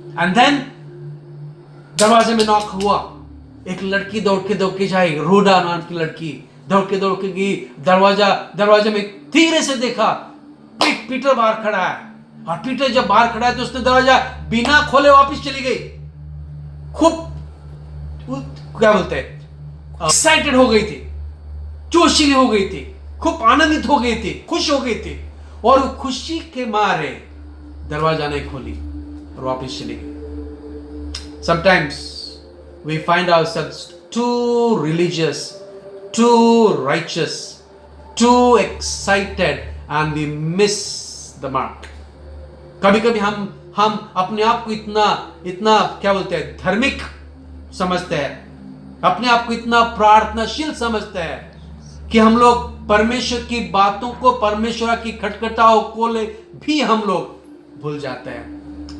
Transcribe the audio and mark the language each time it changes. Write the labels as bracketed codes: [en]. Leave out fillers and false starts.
[en] and then [hi] दरवाजे में knock हुआ, एक लड़की दौड़ के जाई, रोडा नाम की लड़की दौड़ के गई, दरवाजे में धीरे से देखा पीटर बाहर खड़ा है, और पीटर जब बाहर खड़ा है तो उसने दरवाजा बिना खोले वापस चली गई। खूब क्या बोलते हैं, एक्साइटेड हो गई थी, जोशीली हो गई थी, खूब आनंदित हो गई थी, खुश हो गई थी, और वो खुशी के मारे दरवाजा नहीं खोली और वापस चली गई। [en] Sometimes we find ourselves too religious, too righteous, too excited and we miss the mark. [hi] कभी हम अपने आप को इतना क्या बोलते हैं, धार्मिक समझते हैं, अपने आप को इतना प्रार्थनाशील समझते हैं कि हम लोग परमेश्वर की बातों को, परमेश्वर की खटखटाओं को भी हम लोग भूल जाते हैं।